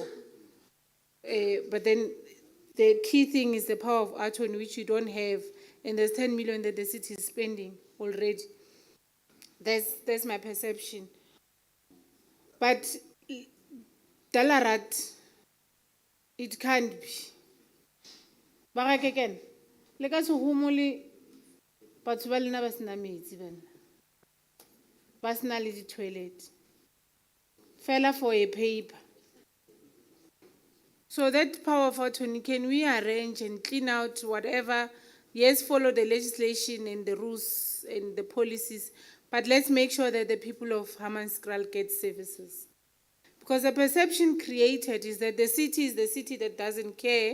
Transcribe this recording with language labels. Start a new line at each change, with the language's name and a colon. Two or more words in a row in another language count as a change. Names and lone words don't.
English: But then the key thing is the power of attorney, which you don't have, and there's 10 million that the city is spending already. That's my perception. But Dalarat, it can't be.
Southern Sotho: Barakeken, le ka se humole batho ba lena ba sena metsi bana. Ba sena le di-toilet. Fela
English: for a paper. So that power of attorney, can we arrange and clean out whatever? Yes, follow the legislation and the rules and the policies, but let's make sure that the people of Hammanskraal get services. Because the perception created is that the city is the city that doesn't care.